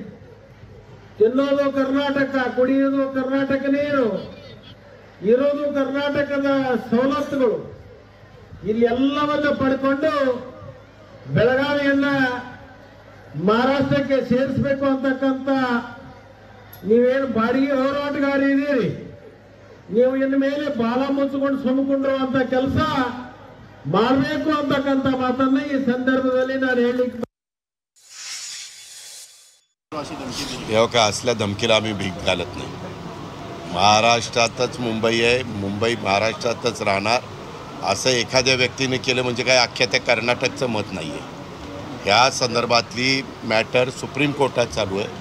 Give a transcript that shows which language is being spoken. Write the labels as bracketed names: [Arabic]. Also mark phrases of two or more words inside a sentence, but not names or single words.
[Kannada] ತಿನ್ನೋದು ಕರ್ನಾಟಕ, ಕುಡಿಯೋದು ಕರ್ನಾಟಕ ನೀರು, ಇರೋದು ಕರ್ನಾಟಕದ ಸವಲತ್ತುಗಳು, ಇಲ್ಲಿ ಎಲ್ಲವನ್ನ ಪಡ್ಕೊಂಡು ಬೆಳಗಾವಿಯನ್ನ ಮಹಾರಾಷ್ಟ್ರಕ್ಕೆ ಸೇರಿಸಬೇಕು ಅಂತಕ್ಕಂಥ ನೀವೇನು ಬಾಡಿಗೆ ಹೋರಾಟಗಾರ ಇದೀರಿ, ನೀವು ಇನ್ನು ಮೇಲೆ ಬಾಲ ಮುಚ್ಚಿಕೊಂಡು ಸುಮ್ಮಕೊಂಡಿರುವಂತ ಕೆಲಸ ಮಾಡಬೇಕು ಅಂತಕ್ಕಂಥ ಮಾತನ್ನ ಈ संदर्भाದಲ್ಲಿ ನಾನು ಹೇಳಲಿಕ್ಕೆ [Marathi] का असल्या धमकीला आम्ही भीक घालत नाही। महाराष्ट्रातच मुंबई आहे, मुंबई महाराष्ट्रातच राहणार असं एखाद्या व्यक्तीने केलं म्हणजे काय अख्ख्या त्या कर्नाटकचं मत नाही आहे। ह्या संदर्भातली मॅटर सुप्रीम कोर्टात चालू आहे।